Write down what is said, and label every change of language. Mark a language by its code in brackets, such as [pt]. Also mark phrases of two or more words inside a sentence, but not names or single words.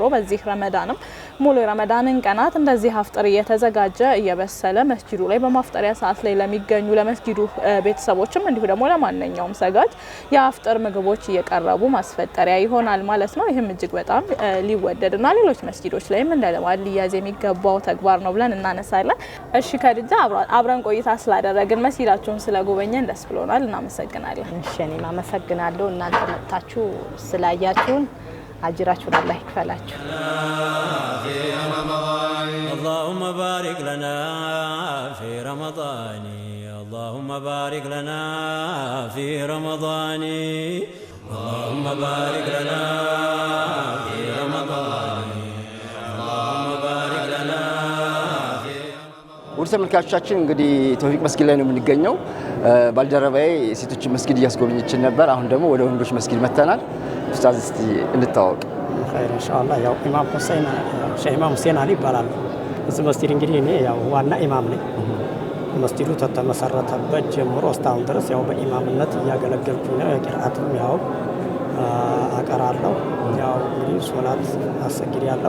[am] በዚህ ረመዳንም ሙሉ የረመዳንን ቀናት እንደዚህ አፍጥር እየተዘጋጀ እየበሰለ መስጂዱ ላይ በማፍጠሪያ ሰዓት ላይ ለሚገኙ ለመስጂዱ ቤተሰቦችም እንዲሁ ደግሞ ለማንኛውም ሰጋጅ የአፍጥር ምግቦች እየቀረቡ ማስፈጠሪያ ይሆናል ማለት ነው። ይህም እጅግ በጣም ሊወደድና ሌሎች መስጂዶች ላይም እንደለማል ሊያዝ የሚገባው ተግባር ነው ብለን እናነሳለን። እሺ ከድጃ አብረን ቆይታ ስላደረግን መስጂዳችሁን ስለጎበኘን ደስ ብሎናል። እናመሰግናለን። እሺ እኔም አመሰግናለሁ። እናንተ መጣችሁ ስላያችሁን አጅራችሁን አላህ ይክፈላችሁ። [ar] اللهم بارك لنا في رمضان اللهم بارك لنا في رمضان اللهم بارك لنا في رمضان اللهم بارك لنا [am] ውድ ተመልካቾቻችን እንግዲህ ተውፊቅ መስጊድ ላይ ነው የምንገኘው። ባልደረባዬ ሴቶች መስጊድ እያስጎበኘችን ነበር። አሁን ደግሞ ወደ ወንዶች መስጊድ መተናል። ኡስታዝ እስቲ እንታወቅ። [ar] خير ان شاء الله [am] ያው ኢማም ሁሴን ሼህ ኢማም ሁሴን አሊ ይባላል። እዚህ መስጊድ እንግዲህ እኔ ያው ዋና ኢማም ነኝ። መስጊዱ ተመሰረተበት ጀምሮ እስካሁን ድረስ ያው በኢማምነት እያገለገልኩ ነው። የቂራአትም ያው አቀራለሁ። ያው እንግዲህ ሶላት አሰግዳለሁ።